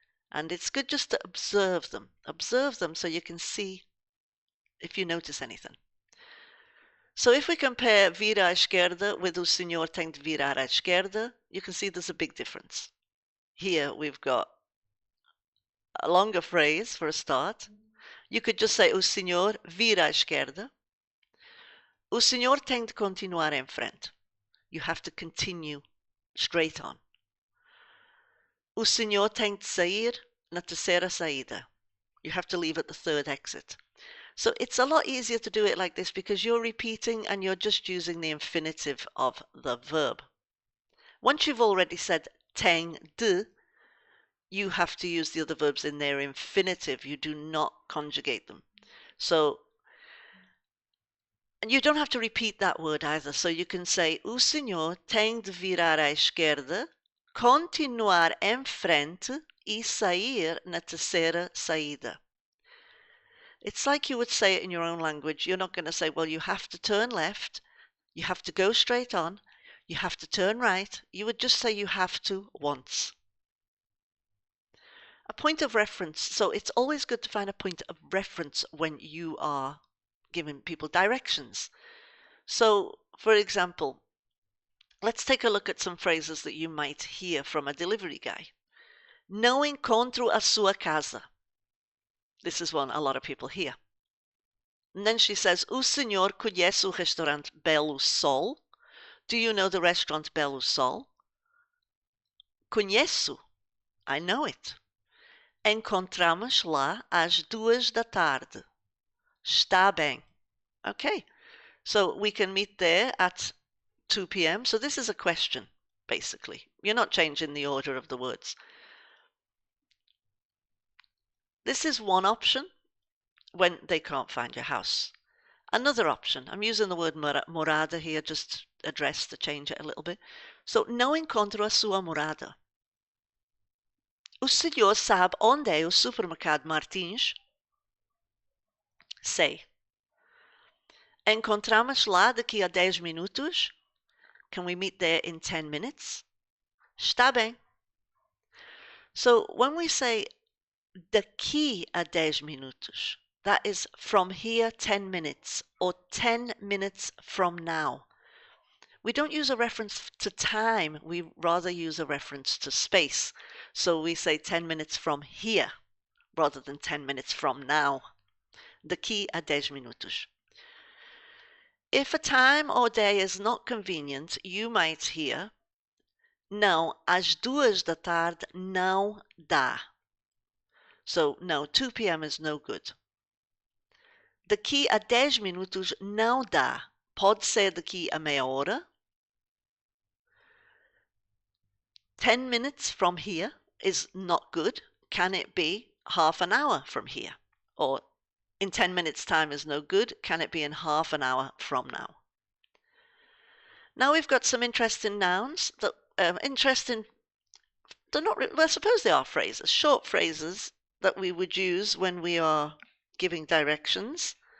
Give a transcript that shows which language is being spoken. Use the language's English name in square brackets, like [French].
[English] And it's good just to observe them so you can see if you notice anything. So if we compare [Portuguese] vir à esquerda [English] with [Portuguese] o senhor tem de virar à esquerda, [English] you can see there's a big difference. Here we've got a longer phrase for a start. You could just say [Portuguese] o senhor vira à esquerda. O senhor tem de continuar em frente. [English] You have to continue straight on. [Portuguese] O senhor tem de sair na terceira saída. [English] You have to leave at the third exit. So it's a lot easier to do it like this because you're repeating and you're just using the infinitive of the verb. Once you've already said [Portuguese] tem de, [English] you have to use the other verbs in their infinitive. You do not conjugate them. So, and you don't have to repeat that word either. So you can say, [Portuguese] o senhor tem de virar à esquerda, continuar em frente e sair na terceira saída. [English] It's like you would say it in your own language. You're not going to say, well, you have to turn left, you have to go straight on, you have to turn right. You would just say you have to once. A point of reference. So it's always good to find a point of reference when you are giving people directions. So, for example, let's take a look at some phrases that you might hear from a delivery guy. [Portuguese] Não encontro a sua casa. [English] This is one a lot of people hear. And then she says, [Portuguese] o senhor conhece o restaurante Belo Sol? [English] Do you know the restaurant Belo Sol? [Portuguese] Conheço. [English] I know it. [Portuguese] Encontramos lá às 2 da tarde. Está bem. Okay. [English] So we can meet there at 2 p.m. So this is a question, basically. You're not changing the order of the words. This is one option when they can't find your house. Another option, I'm using the word morada here, just address to change it a little bit. [Portuguese] So, não encontro a sua morada. O senhor sabe onde é o supermercado Martins? Sei. Encontramos lá daqui a 10 minutos? [English] Can we meet there in 10 minutes? [Portuguese] Está bem. [English] So, when we say [Portuguese] daqui a 10 minutos, [English] that is from here 10 minutes or 10 minutes from now. We don't use a reference to time, we rather use a reference to space. So we say 10 minutes from here rather than 10 minutes from now. [Portuguese] Daqui a 10 minutos. [English] If a time or day is not convenient, you might hear, [Portuguese] não, às 2 da tarde não dá. [English] So, no, 2 p.m. is no good. [Portuguese] Daqui a 10 minutos não dá. Pode ser daqui a meia hora. [English] 10 minutes from here is not good. Can it be half an hour from here? Or in 10 minutes time is no good. Can it be in half an hour from now? Now we've got some interesting nouns that they're not, well, I suppose they are phrases, short phrases that we would use when we are giving directions.